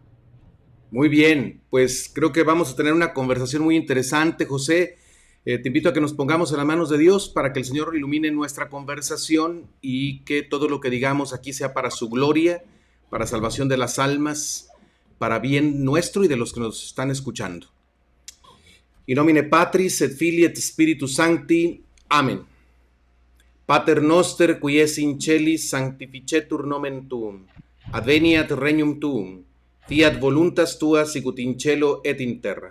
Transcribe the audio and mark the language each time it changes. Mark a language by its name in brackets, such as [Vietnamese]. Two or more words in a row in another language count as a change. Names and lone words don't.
[Spanish] Muy bien, pues creo que vamos a tener una conversación muy interesante, José. Te invito a que nos pongamos en las manos de Dios para que el Señor ilumine nuestra conversación y que todo lo que digamos aquí sea para su gloria, para salvación de las almas, para bien nuestro y de los que nos están escuchando. [Latin] In nomine Patris et Filii et Spiritus Sancti. Amén. Pater noster, qui es in celis, sanctificetur nomen tuum. Adveniat regnum tuum. Fiat voluntas tua sicut in cielo et in terra.